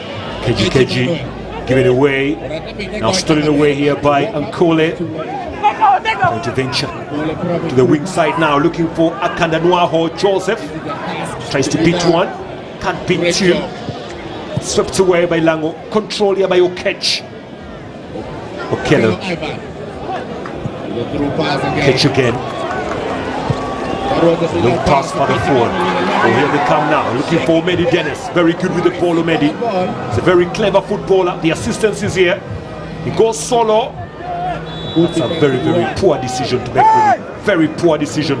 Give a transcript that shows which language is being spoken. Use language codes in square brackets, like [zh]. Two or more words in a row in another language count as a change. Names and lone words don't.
[en] Keji given away, now stolen away here by Ankole. Going to venture to the wing side now, looking for Akandanuaho Joseph. Tries to beat one, can't beat two. Swept away by Lango, control here by Okech. Ankole. Okech again. Long pass for the forward. Oh, here they come now, looking for Medi Dennis. Very good with the ball, Medi. He's a very clever footballer. The assistance is here. He goes solo. That's a very, very poor decision to make. Really. Very poor decision.